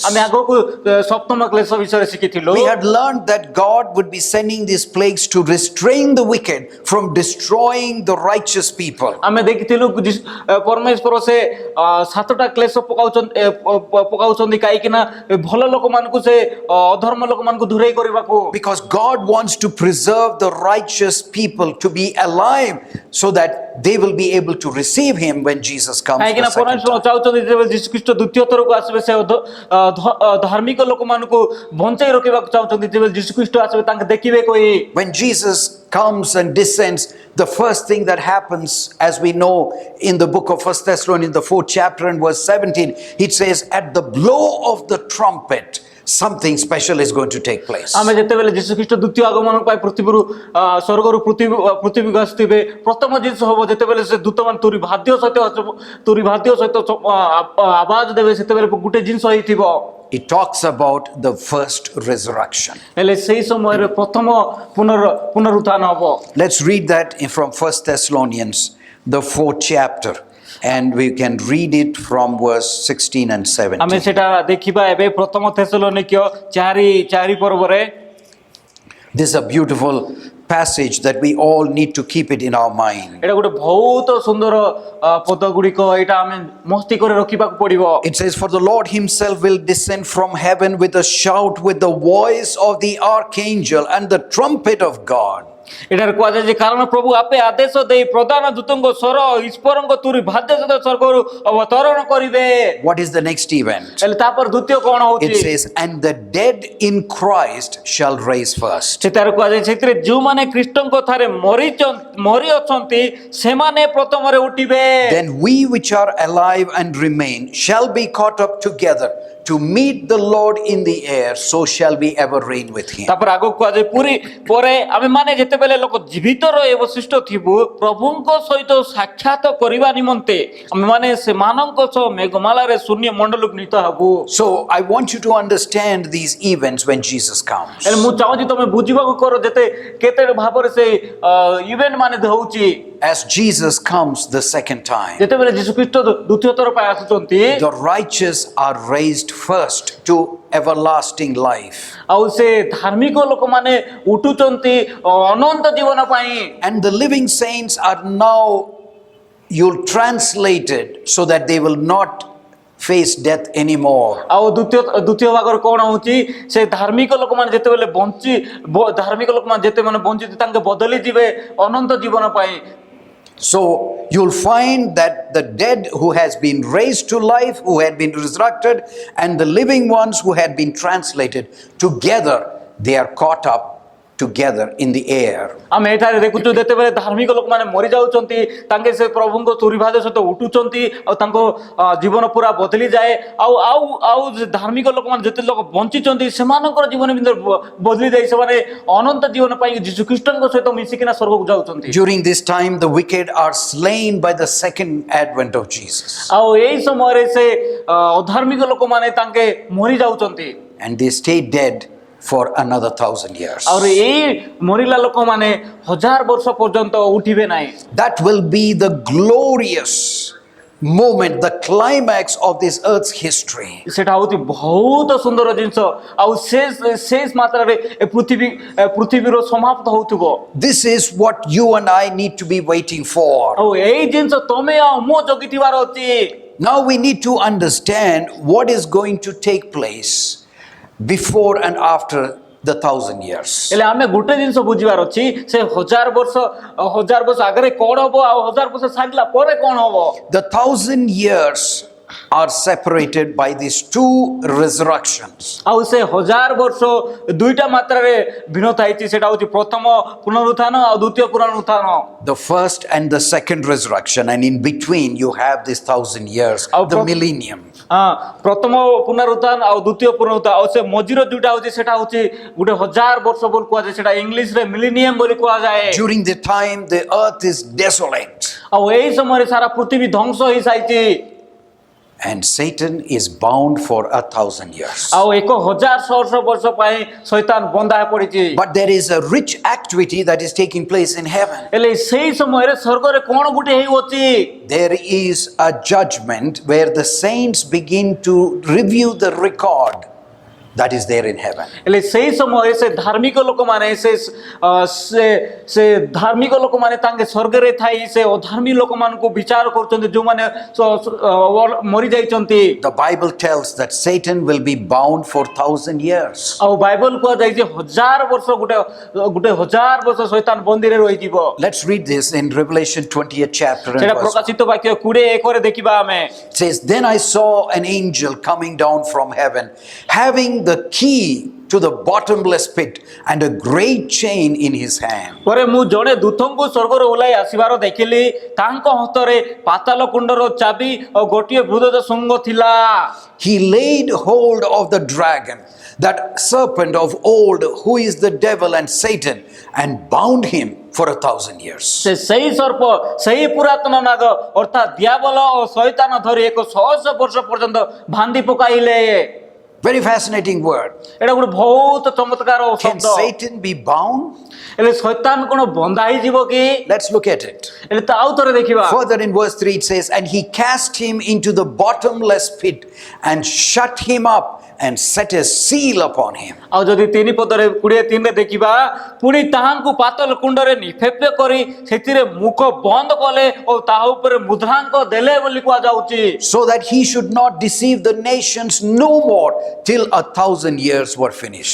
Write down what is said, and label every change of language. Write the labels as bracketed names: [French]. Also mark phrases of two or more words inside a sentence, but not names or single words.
[Odia] ଆମେ ଆଗକୁ ସପ୍ତମ କ୍ଲେଶ ବିଷୟରେ ଶିଖିଥିଲୁ। [English] We had learned that God would be sending these plagues to restrain the wicked from destroying the righteous people. [Odia] ଆମେ ଦେଖିଥିଲୁ ପରମେଶ୍ୱର ସେ ସାତଟା କ୍ଲେଶ ପକାଉଛନ୍ତି କାହିଁକି ନା ଭଲ ଲୋକମାନଙ୍କୁ ସେ ଅଧର୍ମ ଲୋକମାନଙ୍କୁ ଦୂରେଇ କରିବାକୁ। [English] Because God wants to preserve the righteous people to be alive so that they will be able to receive Him when Jesus comes. [Odia] କାହିଁକି ନା [English] The second [Odia] ପରମେଶ୍ୱର [English] time. [Odia] ଚାହୁଁଛନ୍ତି ଯେତେବେଳେ ଯୀଶୁ ଖ୍ରୀଷ୍ଟ ଦ୍ୱିତୀୟ ଥରକୁ ଆସିବେ ସେ ଧାର୍ମିକ ଲୋକମାନଙ୍କୁ ବଞ୍ଚାଇ ରଖିବାକୁ ଚାହୁଁଛନ୍ତି। ଯେତେବେଳେ ଯୀଶୁ ଖ୍ରୀଷ୍ଟ ଆସିବେ ତାଙ୍କୁ ଦେଖିବେ କହି। [English] When Jesus comes and descends, the first thing that happens, as we know in the book of 1 Thessalonians, the 4th chapter and verse 17, it says, at the blow of the trumpet, something special is going to take place. [Odia] ଆମେ ଯେତେବେଳେ ଯୀଶୁ ଖ୍ରୀଷ୍ଟ ଦ୍ୱିତୀୟ ଆଗମନ ପାଇଁ ପୃଥିବୀରୁ ସ୍ୱର୍ଗରୁ ପୃଥିବୀକୁ ଆସିଥିବେ, ପ୍ରଥମ ଜିନିଷ ହବ ଯେତେବେଳେ ସେ ଦୂତମାନ ତୁରୀ ଭାଦ୍ୟ ସହିତ ଆବାଜ ଦେବେ, ସେତେବେଳେ ଗୋଟେ ଜିନିଷ ହେଇଥିବ। [English] It talks about the first resurrection. [Odia] ହେଲେ ସେଇ ସମୟରେ ପ୍ରଥମ ପୁନରୁତ୍ଥାନ ହବ। [English] Let's read that from 1 Thessalonians, the 4th chapter, and we can read it from verse 16 and [Odia] ଆମେ [English] 17. [Odia] ସେଟା ଦେଖିବା ଏବେ ପ୍ରଥମ ଥେସଲୋନିକ୍ୟ 4 ପର୍ବରେ। [English] This is a beautiful passage that we all need to keep it in our mind. [Odia] ଏଇଟା ଗୋଟେ ବହୁତ ସୁନ୍ଦର ପଦ ଗୁଡ଼ିକ, ଏଇଟା ଆମେ ମସ୍ତି କରି ରଖିବାକୁ ପଡିବ। [English] It says, for the Lord himself will descend from heaven with a shout, with the voice of the archangel and the trumpet of God. [Odia] ଏଠାରେ କୁହାଯାଏ ଯେ କାରଣ ପ୍ରଭୁ ଆପେ ଆଦେଶ ଦେଇ ପ୍ରଧାନ ଦୂତଙ୍କ ସ୍ୱର ଈଶ୍ୱରଙ୍କ ତୁରୀ ଭାଦ୍ୟ ସହିତ ସ୍ୱର୍ଗରୁ ଅବତରଣ କରିବେ। [English] What is the next event? [Odia] ହେଲେ ତାପରେ ଦ୍ୱିତୀୟ କଣ [English] It [Odia] ହଉଛି? [English] says, and the dead in Christ shall raise first. [Odia] ସେଠାରେ କୁହାଯାଏ ସେଥିରେ ଯେଉଁମାନେ ଖ୍ରୀଷ୍ଟଙ୍କ ଠାରେ ମରି ଅଛନ୍ତି ସେମାନେ ପ୍ରଥମରେ ଉଠିବେ। [English] Then we which are alive and remain shall be caught up together to meet the Lord in the air, so shall we ever reign with him. [Odia] ତାପରେ ଆଗକୁ କୁହାଯାଏ ପରେ ଆମେ ମାନେ ଯେତେବେଳେ ଲୋକ ଜୀବିତ ରହି ଅବଶିଷ୍ଟ ଥିବୁ ପ୍ରଭୁଙ୍କ ସହିତ ସାକ୍ଷାତ କରିବା ନିମନ୍ତେ ଆମେ ମାନେ ସେମାନଙ୍କ ସହ ମେଘମାଳାରେ ଶୂନ୍ୟ ମଣ୍ଡଳକୁ ନୀତ ହେବୁ। [English] So I want you to understand these events when Jesus comes. [Odia] ହେଲେ ମୁଁ ଚାହୁଁଛି ତମେ ବୁଝିବାକୁ କର କେତେ ଭାବରେ ସେ ଇଭେଣ୍ଟ ମାନେ ହଉଛି। [English] As Jesus comes the second time, [Odia] ଯେତେବେଳେ ଯୀଶୁ ଖ୍ରୀଷ୍ଟ ଦ୍ୱିତୀୟ ଥର ପାଇଁ ଆସୁଛନ୍ତି, [English] the righteous are raised first to everlasting life. [Odia] ଆଉ ସେ ଧାର୍ମିକ ଲୋକମାନେ ଉଠୁଛନ୍ତି ଅନନ୍ତ ଜୀବନ ପାଇଁ। [English] And the living saints are now, you'll translate it so that they will not face death anymore. [Odia] ଆଉ ଦ୍ୱିତୀୟ ଭାଗରେ କଣ ହଉଛି? ସେ ଧାର୍ମିକ ଲୋକମାନେ ଯେତେବେଳେ ବଞ୍ଚିତ ତାଙ୍କେ ବଦଳି ଯିବେ ଅନନ୍ତ ଜୀବନ ପାଇଁ। [English] So you'll find that the dead who has been raised to life, who had been resurrected, and the living ones who had been translated together, they are caught up together in the air. [Odia] ଆମେ ଏଠାରେ ଦେଖୁଛୁ ଯେତେବେଳେ ଧାର୍ମିକ ଲୋକମାନେ ମରି ଯାଉଛନ୍ତି ତାଙ୍କେ ସେ ପ୍ରଭୁଙ୍କ ତୁରୀଭାଦ ସହିତ ଉଠୁଛନ୍ତି ଆଉ ତାଙ୍କ ଜୀବନ ପୁରା ବଦଳି ଯାଏ। ଆଉ ଧାର୍ମିକ ଲୋକମାନେ ଯେତେ ଲୋକ ବଞ୍ଚିଛନ୍ତି ସେମାନଙ୍କର ଜୀବନ ବଦଳି ଯାଇ ସେମାନେ ଅନନ୍ତ ଜୀବନ ପାଇଁ ଯୀଶୁ ଖ୍ରୀଷ୍ଟଙ୍କ ସହିତ ମିଶିକିନା ସ୍ୱର୍ଗକୁ ଯାଉଛନ୍ତି। [English] During this time, the wicked are slain by the second advent of Jesus. [Odia] ଆଉ ଏଇ ସମୟରେ ସେ ଅଧାର୍ମିକ ଲୋକମାନେ ତାଙ୍କେ ମରି ଯାଉଛନ୍ତି। [English] And they stay dead for another 1,000 years. [Odia] ଆଉ ଏଇ ମରିଲା ଲୋକମାନେ 1000 ବର୍ଷ ପର୍ଯ୍ୟନ୍ତ ଉଠିବେ ନାହିଁ। [English] That will be the glorious moment, the climax of this earth's history. [Odia] ସେଟା ହଉଛି ବହୁତ ସୁନ୍ଦର ଜିନିଷ ଆଉ ଶେଷ ମାତ୍ରାରେ ପୃଥିବୀର ସମାପ୍ତ ହଉଥିବ। [English] This is what you and I need to be waiting for. [Odia] ଆଉ ଏଇ ଜିନିଷ ତମେ ଆଉ ମୁଁ ଜଗିଥିବାର ଅଛି। [English] Now we need to understand what is going to take place before and after the 1,000 years. [Odia] ହେଲେ ଆମେ ଗୋଟେ ଜିନିଷ ବୁଝିବାର ଅଛି ସେ 1000 ବର୍ଷ ଆଗରେ କଣ ହବ ଆଉ 1000 ବର୍ଷ ସାରିଲା ପରେ କଣ ହବ। [English] The 1,000 years are separated by these two resurrections. [Odia] ଆଉ ସେ 1000 ବର୍ଷ ଦୁଇଟା ମାତ୍ରାରେ ଭିନ୍ନତା ହେଇଛି। ସେଟା ହଉଛି ପ୍ରଥମ ପୁନରୁତ୍ଥାନ ଆଉ ଦ୍ୱିତୀୟ ପୁନରୁତ୍ଥାନ। [English] The first and the second resurrection, and in between you have this 1,000 years, the millennium. [Odia] ପ୍ରଥମ ପୁନରୁତ୍ଥାନ ଆଉ ଦ୍ୱିତୀୟ ପୁନରୁତ୍ଥାନ ଆଉ ସେ ମଝିର ଦୁଇଟା ହଉଛି ସେଟା ହଉଛି ଗୋଟେ 1000 ବର୍ଷ ବୋଲି କୁହାଯାଏ। ସେଟା ଇଂଲିଶରେ ମିଲେନିୟମ ବୋଲି କୁହାଯାଏ। [English] During the time the earth is desolate. [Odia] ଆଉ ଏଇ ସମୟରେ ସାରା ପୃଥିବୀ ଧ୍ୱଂସ ହେଇସାଇଛି। [English] And Satan is bound for 1,000 years. [Odia] ଆଉ 1000 ବର୍ଷ ପାଇଁ ଶୈତାନ ବନ୍ଧା ପଡ଼ିଛି। [English] But there is a rich activity that is taking place in heaven. [Odia] ହେଲେ ସେଇ ସମୟରେ ସ୍ୱର୍ଗରେ କ'ଣ ଗୋଟେ ହେଉଅଛି? [English] There is a judgment where the saints begin to review the record that is there in heaven. [Odia] ହେଲେ ସେଇ ସମୟରେ ସେ ଧାର୍ମିକ ଲୋକମାନେ ସେ ଧାର୍ମିକ ଲୋକମାନେ ତାଙ୍କେ ସ୍ୱର୍ଗରେ ଥାଇ ସେ ଅଧାର୍ମୀ ଲୋକମାନଙ୍କୁ ବିଚାର କରୁଛନ୍ତି ଯେଉଁମାନେ ମରିଯାଇଛନ୍ତି। [English] The Bible tells that Satan will be bound for 1,000 years. [Odia] ଆଉ ବାଇବଲ କୁହାଯାଇଛି 1000 ବର୍ଷ ଗୋଟେ 1000 ବର୍ଷ ଶୈତାନ ବନ୍ଦୀରେ ରହିଯିବ। [English] Let's read this in Revelation 20th chapter. And [Odia] ସେଟା [English] verse 1. [Odia] ପ୍ରକାଶିତ ବାକ୍ୟ 21 ଦେଖିବା ଆମେ। [English] It says, Then I saw an angel coming down from heaven, having the key to the bottomless pit and a great chain in his hand. [Odia] ପରେ ମୁଁ ଜଣେ ଦୂତଙ୍କୁ ସ୍ୱର୍ଗରୁ ଓହ୍ଲାଇ ଆସିବାର ଦେଖିଲି, ତାଙ୍କ ହସ୍ତରେ ପାତାଳ କୁଣ୍ଡର ଚାବି ଆଉ ଗୋଟିଏ ବୃହତ ଶୃଙ୍ଗ ଥିଲା। [English] He laid hold of the dragon, that serpent of old, who is the devil and Satan, and bound him for 1,000 years. [Odia] ସେହି ସର୍ପ ସେହି ପୁରାତନ ନାଗ ଅର୍ଥାତ୍ ଦିଆବଲ ଓ ଶୈତାନ ଧରି 100 ବର୍ଷ ପର୍ଯ୍ୟନ୍ତ ବାନ୍ଧି ପକାଇଲେ। [English] Very fascinating word. [Odia] ଏଇଟା ଗୋଟେ ବହୁତ ଚମତ୍କାର [English] Can [Odia] ଶବ୍ଦ। [English] Satan be bound? [Odia] ହେଲେ ଶୈତାନ କ'ଣ ବନ୍ଧା ହେଇଯିବ କି? [English] Let's look at it. [Odia] ହେଲେ ତ ଆଉ ଥରେ ଦେଖିବା। [English] Further in verse 3 it says, And he cast him into the bottomless pit and shut him up and set a seal upon him. [Odia] ଆଉ ଯଦି 3 ପଦରେ 23ରେ ଦେଖିବା, ପୁଣି ତାହାଙ୍କୁ ପାତାଳ କୁଣ୍ଡରେ ନିକ୍ଷେପ କରି ସେଥିରେ ମୁଖ ବନ୍ଦ କଲେ ଓ ତାହା ଉପରେ ମୁଦ୍ରାଙ୍କ ଦେଲେ ବୋଲି କୁହାଯାଉଛି। [English] So that he should not deceive the nations no more till 1,000 years were finished.